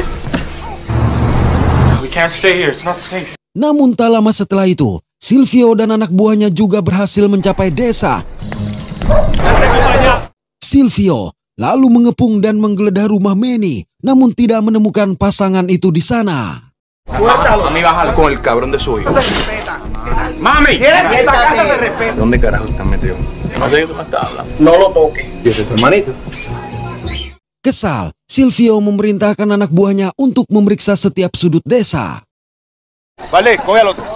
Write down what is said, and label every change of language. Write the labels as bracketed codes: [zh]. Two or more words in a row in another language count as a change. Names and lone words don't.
[en] We can't stay here, it's not safe. [id] Namun tak lama setelah itu, Silvio dan anak buahnya juga berhasil mencapai desa. Silvio lalu mengepung dan menggeledah rumah Manny, namun tidak menemukan pasangan itu di sana. [es] Con el cabrón de su hijo. ¡Mami! Esta casa se respeta. ¿Dónde carajo está metido? No sé qué tú me estás hablando. No lo toques. ¿Y ese es tu hermanito? [id] Kesal, Silvio memerintahkan anak buahnya untuk memeriksa setiap sudut desa. [es] Vale, cógelo tú.